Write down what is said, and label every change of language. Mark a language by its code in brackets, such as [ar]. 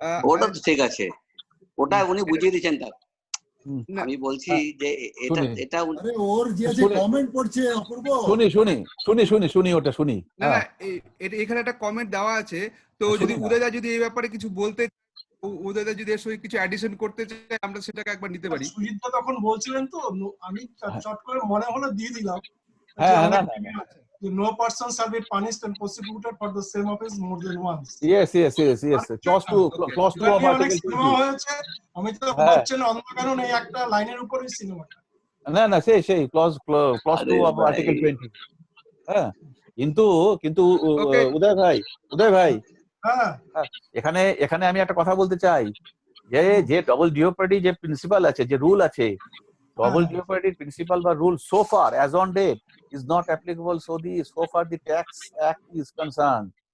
[bn] ওটা তো ঠিক আছে, ওটা উনি বুঝিয়ে দিয়েছেন। তার আমি বলছি যে এটা ওর যে কমেন্ট পড়ছে অপূর্ব, শুনি ওটা শুনি। না এখানে একটা কমেন্ট দেওয়া আছে, তো যদি উদয়দা যদি এই ব্যাপারে কিছু বলতে, উদয়দা যদি এর সঙ্গে কিছু অ্যাডিশন করতে চাই, আমরা সেটাকে একবার নিতে পারি। সুজিত দা তখন বলছিলেন তো, আমি চট করে মনে হলো দিয়ে দিলাম, [en] no person shall be punished and prosecuted for the same offense more than once. Yes. Clause 2 of article 20 [bn] হয়েছে। আমি তো ভাবছেন অন্য কারণ এই একটা লাইনের উপরেই সিনেমাটা। না সেই [en] clause 2 of article 20। [bn] হ্যাঁ, কিন্তু উদয় ভাই এখানে আমি একটা কথা বলতে চাই, যে ডবল জিওপার্ডি যে প্রিন্সিপাল আছে, যে রুল আছে, ডবল জিওপার্ডি প্রিন্সিপাল বা rule [en] so far as on date is not applicable, so far the tax act is concerned.